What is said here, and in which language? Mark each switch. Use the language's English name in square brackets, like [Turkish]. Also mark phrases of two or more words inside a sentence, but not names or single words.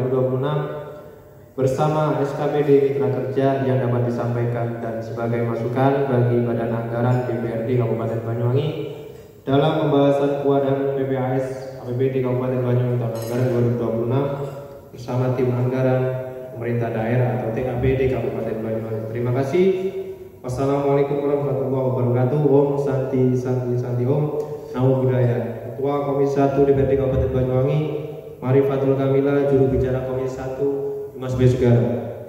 [Indonesian] 2026 bersama SKPD Mitra Kerja yang dapat disampaikan dan sebagai masukan bagi Badan Anggaran DPRD Kabupaten Banyuwangi dalam pembahasan KUA dan PPAS APBD Kabupaten Banyuwangi tahun anggaran 2026 bersama tim anggaran pemerintah daerah atau TKPD Kabupaten Banyuwangi. Terima kasih. [Arabic] والسلام عليكم ورحمة الله وبركاته. [Sanskrit] ॐ शान्ति शान्ति शान्ति ॐ. [Pali] Namo Buddhaya. [Indonesian] Ketua Komisi 1 DPRD Kabupaten Banyuwangi, Marifatul Kamila, juru bicara Komisi 1, Mas Besugara.